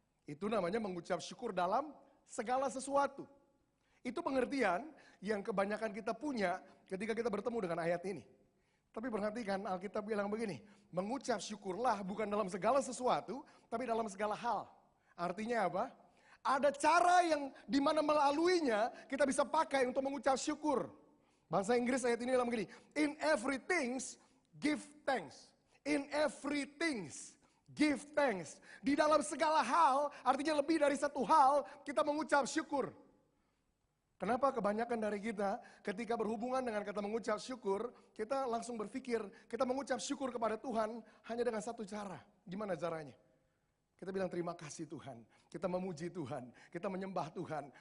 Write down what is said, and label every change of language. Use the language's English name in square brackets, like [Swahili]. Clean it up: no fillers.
[Indonesian] Itu namanya mengucap syukur dalam segala sesuatu. Itu pengertian yang kebanyakan kita punya ketika kita bertemu dengan ayat ini. Tapi perhatikan Alkitab bilang begini, mengucap syukurlah bukan dalam segala sesuatu, tapi dalam segala hal. Artinya apa? Ada cara yang dimana melaluinya kita bisa pakai untuk mengucap syukur. Bahasa Inggris ayat ini bilang begini, [English] in everything give thanks. In everything give thanks. [Indonesian] Di dalam segala hal, artinya lebih dari satu hal, kita mengucap syukur. Kenapa kebanyakan dari kita ketika berhubungan dengan kata mengucap syukur, kita langsung berpikir kita mengucap syukur kepada Tuhan hanya dengan satu cara. Gimana caranya? Kita bilang terima kasih Tuhan, kita memuji Tuhan, kita menyembah Tuhan.